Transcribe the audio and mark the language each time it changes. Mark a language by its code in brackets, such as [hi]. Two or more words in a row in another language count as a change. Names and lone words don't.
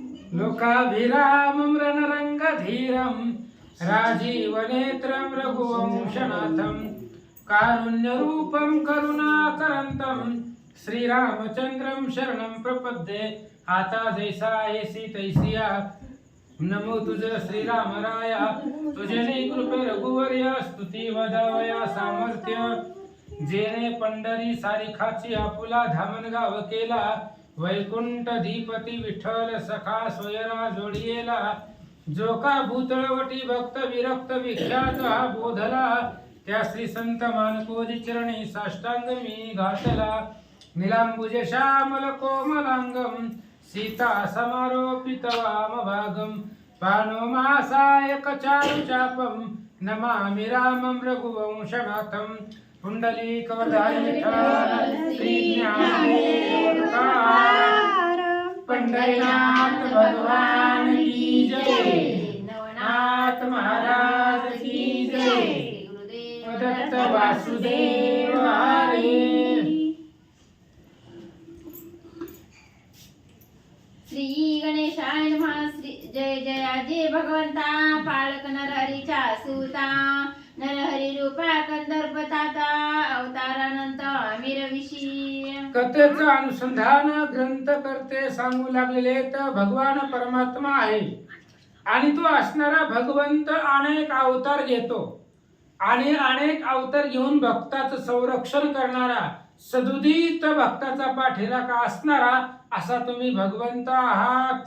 [sa] लोकाभिरामं रणरंगधीरं राजीवनेत्रं रघुवंशनाथं कारुण्यरूपं करुणाकरन्तं श्रीरामचंद्रं शरणं प्रपद्ये। [mr] आता जैसा ऐसी तैसिया नमो तुझ श्रीरामराया, तुझे कृपे रघुवर्य स्तुती वदावया सामर्थ्य। जेने पंढरी सारिखाची आपुला धामणगाव केला, वैकुंठधिपती विठ्ठल सखा स्वयरा जोडियेला। जो का भूतळवटी भक्त विरक्त विख्यात हा बोधला, त्या श्री संत मानकोजी चरणी साष्टांग मी घातला। [sa] निलांबुज श्यामल कोमलांगम सीता समारोपित वामभागम, पानो मासायक चारु चापम नमामि रामं रघुवंशनाथं। [mr] पुंडलीकवरधारी विठ्ठल श्री ज्ञानदेव तुकाराम, पंढरीनाथ [hi] भगवान की जय, [mr] नवनाथ [hi] महाराज की जय, [sa] दत्त वासुदेव हरे। श्री गणेशाय नमः। [mr] श्री जय जयाजी भगवंता, पालक नरहरीचा सुता, नरहरी रूपा कंदर्प ताता, अवतारानंत मीरविशी। कथेचं अनुसंधान ग्रंथ करते सांगू लागलेले तर भगवान परमात्मा आहे आणि तो असणारा भगवंत अनेक अवतार घेतो आणि अनेक अवतार घेऊन भक्ताचं संरक्षण करणारा सदुदित भक्ताचा पाठीराखा असणारा असा तुम्ही भगवंत आहात।